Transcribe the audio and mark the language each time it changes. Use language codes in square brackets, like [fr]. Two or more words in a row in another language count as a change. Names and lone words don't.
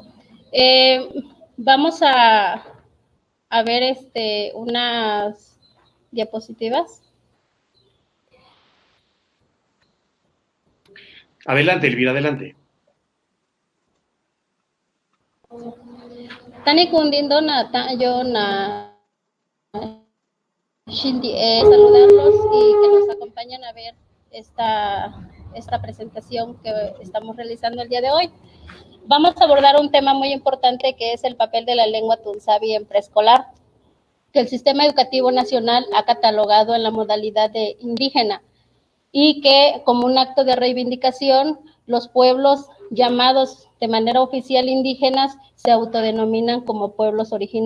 [es] Vamos a ver unas diapositivas. Adelante, Elvira, adelante. [mix] Tani kundindo na yo na Shindi, [es] saludarlos y que nos acompañen a ver esta presentación que estamos realizando el día de hoy. Vamos a abordar un tema muy importante que es el papel de la lengua Tunzavi en preescolar, que el Sistema Educativo Nacional ha catalogado en la modalidad de indígena y que como un acto de reivindicación los pueblos llamados de manera oficial indígenas se autodenominan como pueblos originarios.